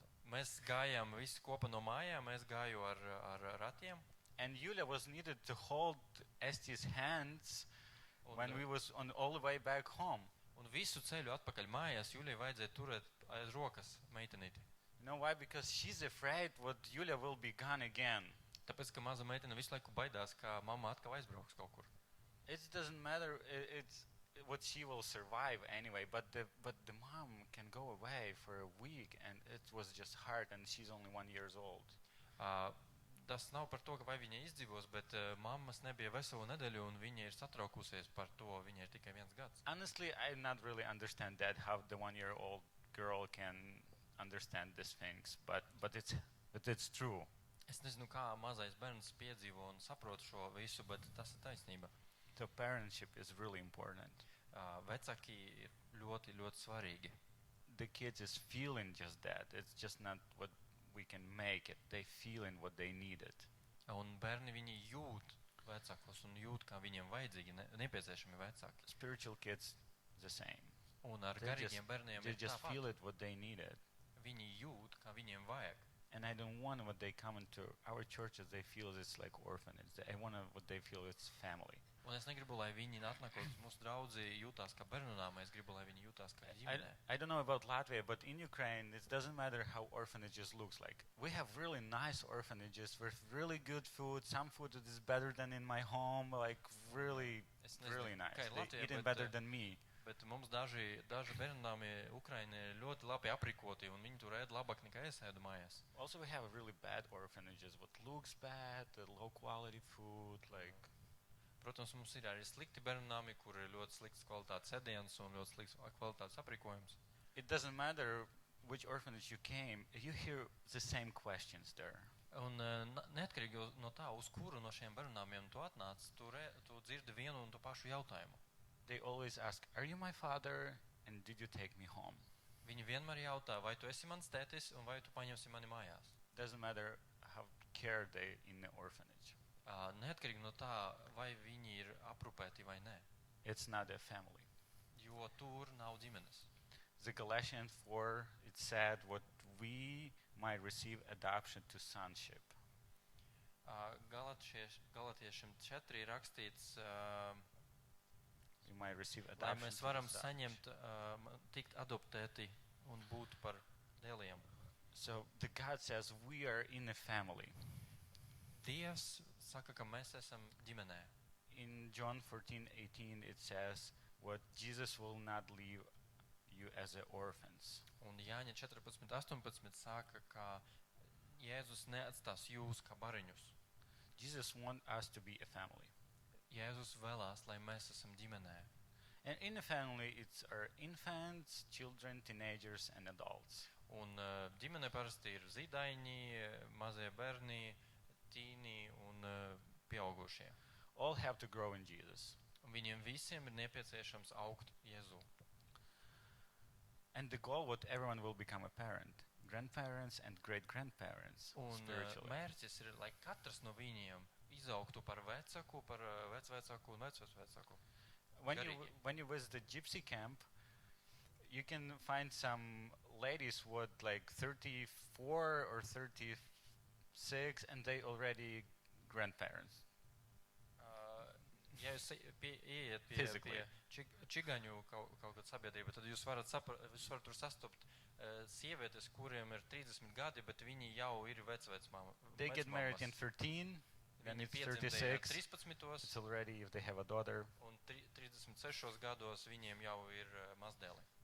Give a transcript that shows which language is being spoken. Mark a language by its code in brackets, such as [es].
[lv] Mēs gājām visi kopā no mājām, mēs gāju ar ratiem. [en] And Yulia was needed to hold Esti's hands when we was on all the way back home. [lv] Un visu ceļu atpakaļ mājās Julijai vajadzēja turēt aiz rokas meitenīti. [en] You know why? Because she's afraid what Yulia will be gone again. [lv] Tāpēc, ka maza meitene visu laiku baidās, ka mamma atkal aizbrauks kaut kur. [en] It doesn't matter. It's what she will survive anyway. But the mom can go away for a week, and it was just hard. And she's only 1 year old. [lv] Tas nav par to, ka vai viņa izdzīvos, bet mammas nebija veselu nedēļu, un viņa ir satraukusies par to. Viņa ir tikai 1 gads. [en] Honestly, I not really understand that how the 1 year old girl can understand these things, but it's true. [lv] Es nezinu, kā mazais bērns piedzīvo un saprot šo visu, bet tas ir taisnība. [en] The parentship is really important. [lv] Vecāki ir ļoti, ļoti svarīgi. [en] The kids is feeling just that. It's just not what we can make it. They feeling what they needed. [lv] Un bērni viņi jūt vecākos un jūt, kā viņiem vajadzīgi nepieciešami vecāki. [en] Spiritual kids the same. [lv] Un ar garīgiem bērniem [en] they just [lv] tāpat. [en] feel it what they needed. [lv] Viņi jūt, kā viņiem vajag. [en] And I don't want what they come into our churches, they feel it's like orphanage. I want what they feel it's family. [lv] Un es negribu, lai viņi atnākot mūsu draudzi jūtās kā bērnunām, es gribu, lai viņi jūtās kā ģimenē. [en] I don't know about Latvia, but in Ukraine, it doesn't matter how orphanages looks like. We have really nice orphanages with really good food. Some food that is better than in my home, like really nice. They eating better than me. [lv] Bet mums daži bērnunāmi Ukrainē ļoti labi aprīkoti, un viņi tur ēd labāk nekā es ēdu mājās. [en] Also, we have really bad orphanages, what looks bad, low quality food, like. [lv] Protams, mums ir arī slikti bērnunāmi, kur ir ļoti slikts kvalitātes ēdiens un ļoti slikts kvalitātes aprīkojums. [en] It doesn't matter which orphanage you came, you hear the same questions there. [lv] Un neatkarīgi no tā, uz kuru no šiem bērnunāmiem tu atnāc, tu dzirdi vienu un tu pašu jautājumu. [en] They always ask, are you my father and did you take me home? [lv] Viņi vienmēr jautā, vai tu esi mans tētis un vai tu paņemsi mani mājās. [en] Doesn't matter how care they in the orphanage. [lv] Neatkarīgi no tā, vai viņi ir aprūpēti vai nē. [en] It's not a family. [lv] Jo tur nav ģimenes. [en] The Galatians 4, it said what we might receive adoption to sonship. [lv] Galatiešiem 4 rakstīts, [en] we might receive [lv] lai [en] adoption [lv] mēs varam saņemt, tikt adoptēti un būt par dēliem. [en] So the God says we are in a family. [lv] Dievs saka, ka mēs esam ģimenē. [en] In John 14:18 it says what Jesus will not leave you as orphans. [lv] Un Jāņa 14:18 saka, ka Jēzus neatstās jūs kā bariņus. [en] Jesus wants us to be a family. [lv] Jēzus vēlās, lai mēs esam ģimenē. [en] And in the family, it's our infants, children, teenagers, and adults. [lv] Un ģimene parasti ir zīdaiņi, mazie bērni, tīni un pieaugušie. [en] All have to grow in Jesus. [lv] Un viņiem visiem ir nepieciešams augt Jēzū. [en] And the goal what everyone will become a parent, grandparents and great-grandparents [lv] Un [en] spiritually. [lv] mērķis ir, lai katrs no viņiem izaugtu par vecaku, par vecvecāku un vecvecvecāku. [en] When you visit the gypsy camp, you can find some ladies with like 34 or 36 and they already grandparents. [lv] Ja jūs ieiet [en] Physically. [lv] pie čigaņu kaut kāda sabiedrība, tad jūs varat tur sastopt sievietes, kuriem ir 30 gadi, bet viņi jau ir vecmāmas. [en] They get married in 13, when [lv] Viņi [en] it's [lv] piedzimdēja [en] 36, [lv] 13. [en] it's already, if they have a daughter, [lv] Un 36 gados viņiem jau ir mazdēli.